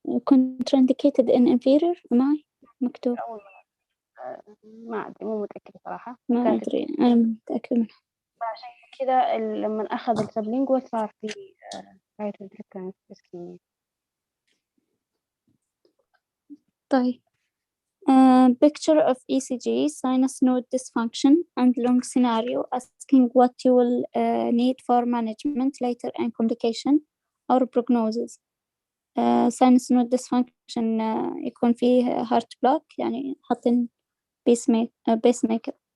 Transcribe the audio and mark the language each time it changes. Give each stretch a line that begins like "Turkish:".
English: contraindicated in inferior MI
Arabic: مكتوب. ما أدري مو متأكدة صراحة. ما أدري أنا متأكدة منها. عشان كذا لما أخذ السبلينجوال صار في
English: right ventricular ischemia.
Arabic: طيب
English: picture of ECG sinus node dysfunction and long scenario asking what you will need for management later and complication or prognosis. sinus node dysfunction
Arabic: يكون فيه
English: heart block
Arabic: يعني حاطين
English: pacemaker.